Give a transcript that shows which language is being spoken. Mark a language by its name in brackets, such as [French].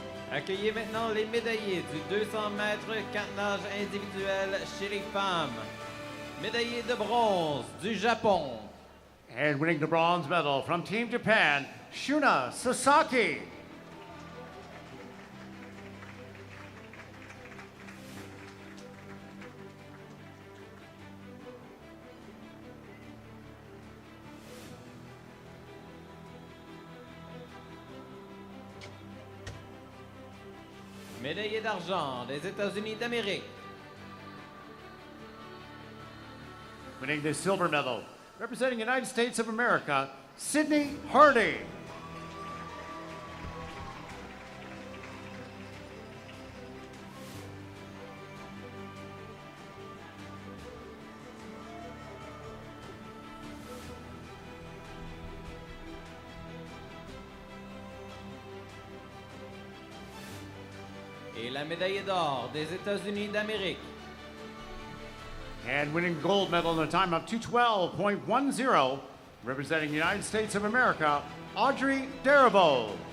[French] Accueillez maintenant les médaillés du 200 mètres 4 nages individuel chez les femmes. Médaillé de bronze du Japon. [English] And winning the bronze medal from Team Japan, Shuna Sasaki. [French] Médaillé d'argent des États-Unis d'Amérique. [English] Winning the silver medal, representing United States of America, Sydney Hardy. [French] Et la médaille d'or des États-Unis d'Amérique. [English] And winning gold medal in a time of 212.10, representing the United States of America, Audrey Darabo.